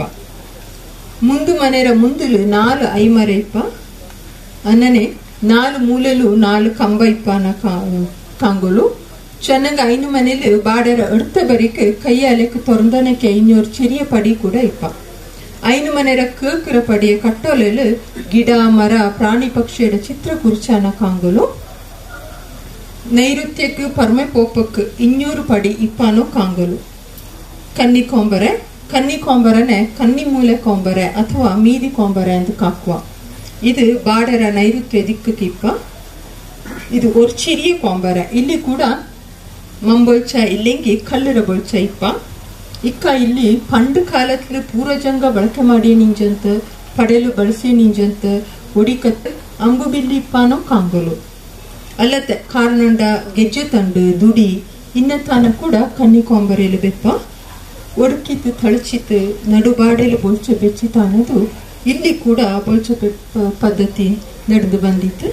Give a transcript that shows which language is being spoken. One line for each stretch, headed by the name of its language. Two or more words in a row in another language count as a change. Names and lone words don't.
Kodava: ಮುಂದು ಮನೆಯ ಮುಂದುಲು 4 ಐಮರ ಇಪ್ಪ ಅನ್ನನೆ 4 ಮೂಲೆಲು 4 ಕಂಬ ಇಪ್ಪನ ಕಾಂಗೊಲು ಚೆನ್ನಂಗ ಐನು ಮನೇಲಿ ಬಾಡೆರ ಅಡ್ತ ಬರಿಕೆ ಕೈಯಾಲೆಕ್ಕೆ ತೊಂದನಕ್ಕೆ 500 ಚಿರಿಯ ಪಡಿ ಕೂಡ ಇಪ್ಪ ಐನು ಮನೆಯ ಕೇಕರ ಪಡಿಯ ಕಟ್ಟೋಲೆಲು ಗಿಡ ಮರ ಪ್ರಾಣಿ ಪಕ್ಷಿಯಡ ಚಿತ್ರ ಕುರ್ಚಾನ ಕಾಂಗೊಲು ನೈಋತ್ಯಕ್ಕೆ ಪರ್ಮೆ ಪೋಪಕ್ಕೆ 200 ಪಡಿ ಇಪ್ಪನೋ ಕಾಂಗೊಲು ಕನ್ನಿಕೊಂಬರನೆ ಕನ್ನಿ ಮೂಲೆ ಕೊಂಬರೆ ಅಥವಾ ಮೀದಿ ಕೊಂಬರೆ ಅಂತ ಕಾಕುವ ಇದು ಬಾಡರ ನೈಋತ್ಯ ದಿಕ್ಕಕ್ಕೆ ಇಪ್ಪ ಇದು ಒರ್ಚಿರಿಯ ಕೊಂಬರೆ ಇಲ್ಲಿ ಕೂಡ ಮಂಬೊಳ್ಚ ಇಲ್ಲಿಂಗಿ ಕಲ್ಲುರ ಬೊಳ್ಚ ಇಪ್ಪ ಇಕ್ಕ ಇಲ್ಲಿ ಪಂಡು ಕಾಲದಲ್ಲಿ ಪೂರ್ವಜಂಗ ಬಳಕೆ ಮಾಡಿ ನಿಂಜಂತ ಪಡೆಯಲು ಬಳಸಿ ನಿಂಜಂತ ಒಡಿಕತ್ತು ಅಂಬು ಬಿಲ್ಲಿ ಇಪ್ಪನೋ ಕಾಂಗೊಲು ಅಲ್ಲದೆ ಕಾರಣಂಡ ಗೆಜ್ಜೆ ತಂಡು ದುಡಿ ಇನ್ನತಾನ ಕೂಡ ಕನ್ನಿ ಕೊಂಬರೆಯಲ್ಲಿ ಬೆಪ್ಪ ಒಡಕಿತ್ತು ತಳಚಿತ್ತು ನಡುಬಾಡೆಲು ಬೊಳ್ಚ ಬೆಚ್ಚಿತ ಅನ್ನೋದು ಇಲ್ಲಿ ಕೂಡ ಬೊಳ್ಚ ಪದ್ಧತಿ ನಡೆದು ಬಂದಿತ್ತು.